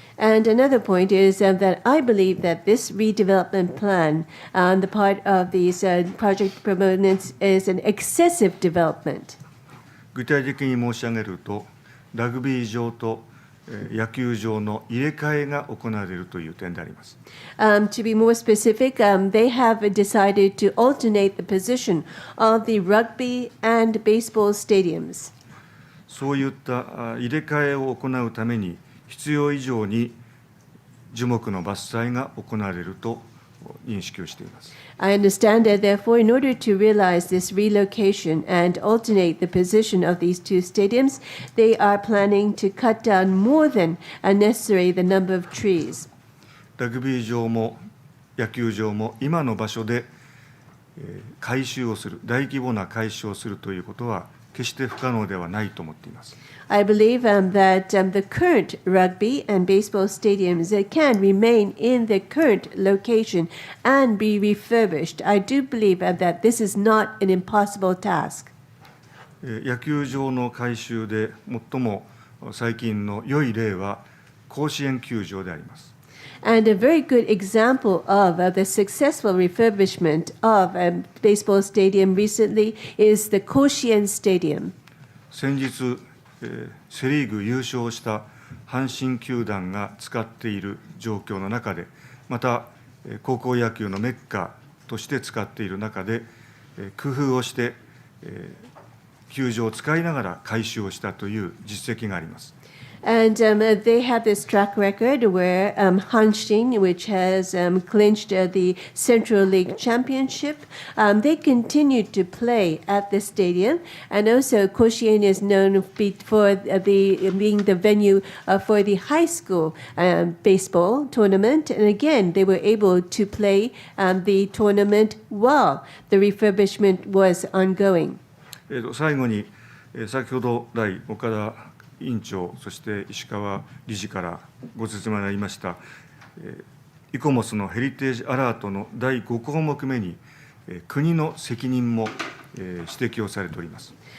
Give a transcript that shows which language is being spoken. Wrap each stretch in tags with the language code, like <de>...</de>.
<en>And another point is that I believe that this redevelopment plan on the part of these project proponents is an excessive development.</en> <ja>具体的に申し上げると、ラグビー場と野球場の入れ替えが行われるという点であります。</ja> <en>To be more specific, they have decided to alternate the position of the rugby and baseball stadiums.</en> <ja>そういった入れ替えを行うために、必要以上に樹木の伐採が行われると認識をしています。</ja> <en>I understand that, therefore, in order to realize this relocation and alternate the position of these two stadiums, they are planning to cut down more than necessary the number of trees.</en> <ja>ラグビー場も野球場も今の場所で改修をする、大規模な改修をするということは決して不可能ではないと思っています。</ja> <en>I believe that the current rugby and baseball stadiums can remain in the current location and be refurbished. I do believe that this is not an impossible task.</en> <ja>野球場の改修で最も最近の良い例は甲子園球場であります。</ja> <en>And a very good example of the successful refurbishment of a baseball stadium recently is the Koshien Stadium.</en> <ja>先日セ・リーグ優勝した阪神球団が使っている状況の中で、また高校野球のメッカとして使っている中で、工夫をして球場を使いながら改修をしたという実績があります。</ja> <en>And they have this track record where Hanshin, which has clinched the Central League Championship, they continue to play at the stadium. And also, Koshien is known for being the venue for the high school baseball tournament. And again, they were able to play the tournament while the refurbishment was ongoing.</en> <ja>最後に、先ほど来岡田委員長、そして石川理事からご説明がありました、イコモスのヘリテージアラートの第5項目目に、国の責任も指摘をされております。</ja>